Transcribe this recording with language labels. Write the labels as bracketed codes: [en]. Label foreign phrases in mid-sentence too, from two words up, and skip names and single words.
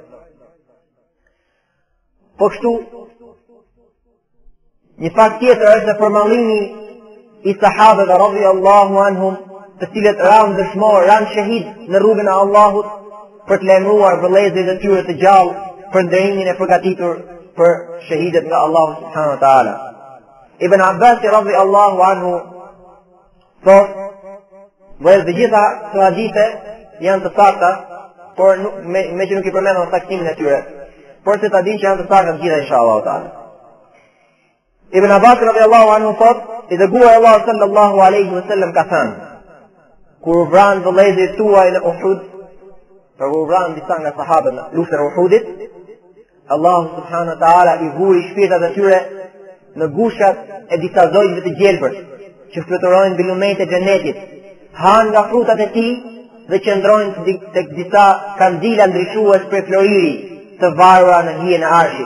[sq] Po kështu, një fakt tjetër është në formallimi I sahabëve [ar] رضي الله عنهم, [sq] të cilët ranë dëshmor, ranë shahid në rrugën e Allahut për të lajmëruar vëllezërit e tyre të gjallë për ndërimin e përgatitur për shahidet nga Allahu [ar] سبحانه وتعالى. [sq] Ibn Abbas [ar] رضي الله عنه [sq] thot, dhe gjitha këto hadithe janë të sakta, por me që nuk I përmendëm saktimin e tyre, por se ta dinë që janë të sakta të gjitha [ar] إن شاء الله تعالى. [sq] Ibn Abbas [ar] رضي الله عنه [sq] thot, I dërguar Allah [ar] صلى الله عليه وسلم [sq] ka thënë, kur u vranë vëllezërit tuaj në Uhud, për u vranë disa nga sahabët në luftën e Uhudit, Allahu [ar] سبحانه وتعالى [sq] I vuri shpirtat e tyre në gushat e disa zojve të gjelbër, që fluturojnë mbi lumet e xhenetit, hanë nga frutat e tij dhe qëndrojnë tek disa kandila ndryshues për floriri të varura në hijen e arshit.